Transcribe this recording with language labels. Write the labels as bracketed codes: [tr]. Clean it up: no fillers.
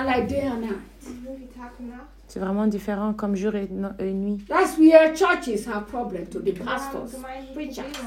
[en] They are like day and night. [fr] C'est vraiment différent comme jour et nuit. [en] That's where churches have problem to the pastors, preachers.